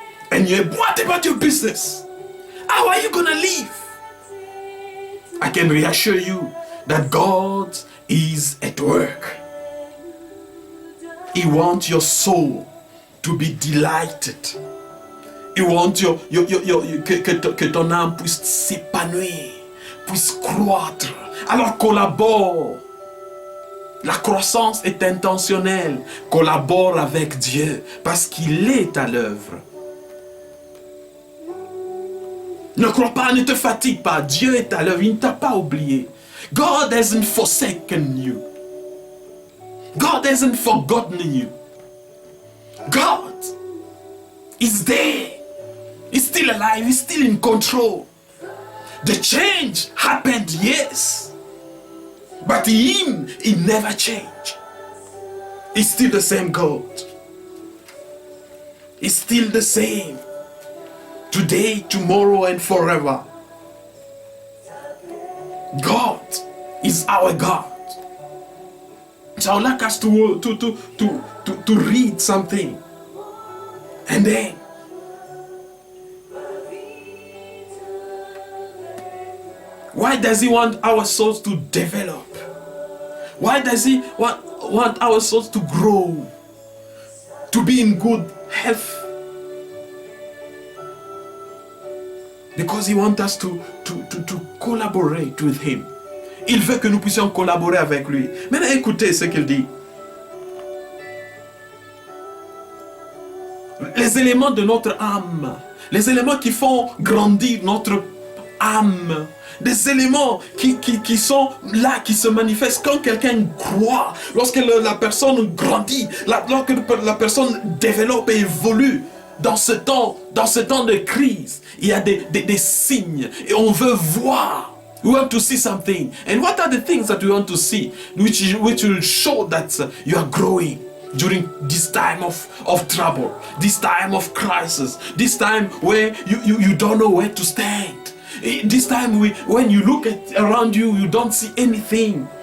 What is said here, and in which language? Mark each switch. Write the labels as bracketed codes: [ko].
[en] And what about your business? How are you going to live? I can reassure you that God is at work. He wants your soul to be delighted. He wants [fr] que ton âme puisse s'épanouir, puisse croître. Alors collabore. La croissance est intentionnelle. Collabore avec Dieu parce qu'il est à l'œuvre. Ne crois pas, ne te fatigue pas. Dieu est à l'œuvre, il ne t'a pas oublié. [en] God hasn't forsaken you. God hasn't forgotten you. God is there. He's still alive, he's still in control. The change happened, yes. But him, he never changed. He's still the same God. He's still the same. Today, tomorrow, and forever. God is our God. So I would like us to read something. And then, why does he want our souls to develop? Why does he want our souls to grow? To be in good health? Because he wants us to collaborate with him. [fr] Il veut que nous puissions collaborer avec lui. Maintenant, écoutez ce qu'il dit. Les éléments de notre âme, les éléments qui font grandir notre âme, des éléments qui sont là, qui se manifestent quand quelqu'un croit, lorsque la personne grandit, lorsque la personne développe et évolue. Dans ce temps de crise, il y a des signes et on veut voir. [en] We want to see something. And what are the things that we want to see which will show that you are growing during this time of trouble, this time of crisis, this time where you don't know where to stand, this time when you look around you, you don't see anything.